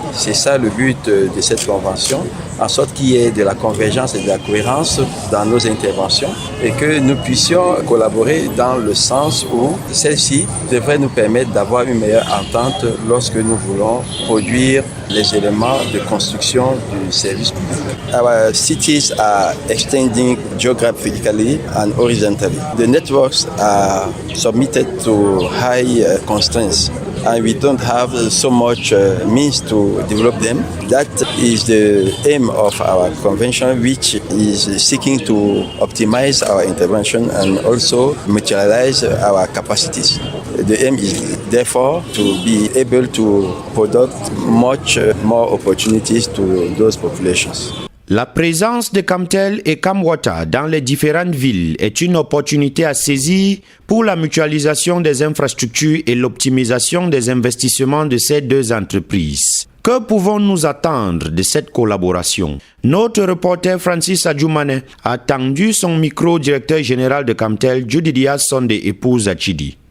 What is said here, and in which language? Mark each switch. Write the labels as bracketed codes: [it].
[fr] C'est ça le but de cette convention, en sorte qu'il y ait de la convergence et de la cohérence dans nos interventions et que nous puissions collaborer dans le sens où celle-ci devrait nous permettre d'avoir une meilleure entente lorsque nous voulons produire les éléments de construction du service public. [en] Our cities are extending geographically and horizontally. The networks are submitted to high constraints, and we don't have so much means to develop them. That is the aim of our convention, which is seeking to optimize our intervention and also mutualize our capacities. The aim is therefore to be able to produce much more opportunities to those populations. [fr] La présence de Camtel et CAMWATER dans les différentes villes est une opportunité à saisir pour la mutualisation des infrastructures et l'optimisation des investissements de ces deux entreprises. Que pouvons-nous attendre de cette collaboration? Notre reporter Francis Adjoumane a tendu son micro au directeur général de Camtel, Judidia Sonde, épouse Achidi.